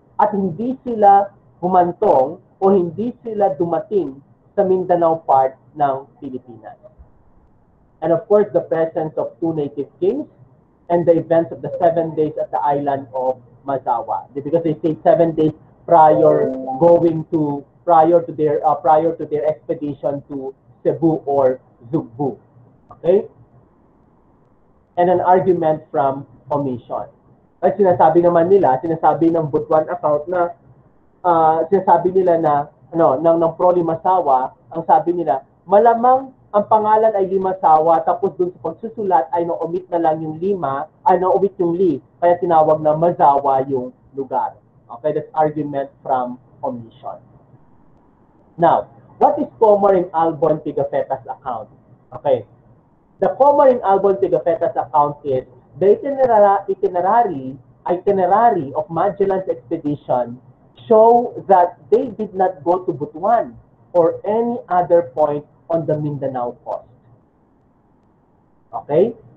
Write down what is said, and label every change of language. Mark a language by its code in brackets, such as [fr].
[tl] At hindi sila humantong o hindi sila dumating sa Mindanao part ng Pilipinas. [en] And of course, the presence of 2 native kings and the events of the 7 days at the island of Mazawa. Because they stayed 7 days prior to their expedition to Cebu or Zugbu. Okay? And an argument from omission. [tl] At sinasabi naman nila, sinasabi ng Butuan account na sinasabi nila na ng pro Limasawa, ang sabi nila, malamang ang pangalan ay Limasawa, tapos dun sa pagsusulat ay na-omit na lang yung na-omit yung li, kaya tinawag na Mazawa yung lugar. [en] Okay, that's argument from omission. Now, what is common in Albo and Pigafetta's account? Okay, the common in Albo and Pigafetta's account is the itinerary of Magellan's expedition show that they did not go to Butuan or any other point on the Mindanao coast. Okay?